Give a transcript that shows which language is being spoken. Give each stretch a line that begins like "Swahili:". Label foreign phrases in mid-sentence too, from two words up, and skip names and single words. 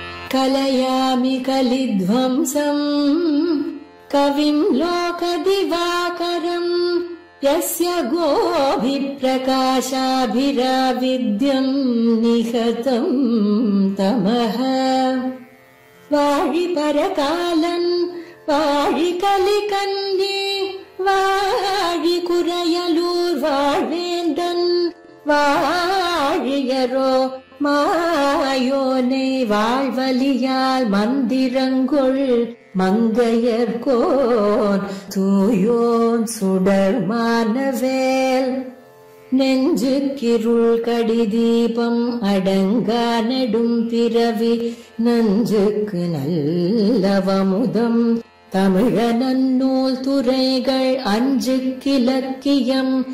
Sanskrit: कलयामि कलिध्वंसम् कविं लोकदिवाकरम् यस्य गोभिप्रकाशाभिराविद्यम् निहतम् तमः
Tamil: வாழி பரகாலன் வாழி கலிகன்றி வாழி குறையலூர் வாழ்வேந்தன் வாழியரோ மாயோனை வாழ்வலியால் மந்திரங்கொள் மங்கையர்கோன் தூயோன் சுடர்மானவேல் நெஞ்சுக்கிருள் கடிதீபம் அடங்கா நெடும் பிறவி நஞ்சுக்கு நல்லவமுதம் தமிழ நன்னூல் துறைகள் அஞ்சுக்கிலக்கியம்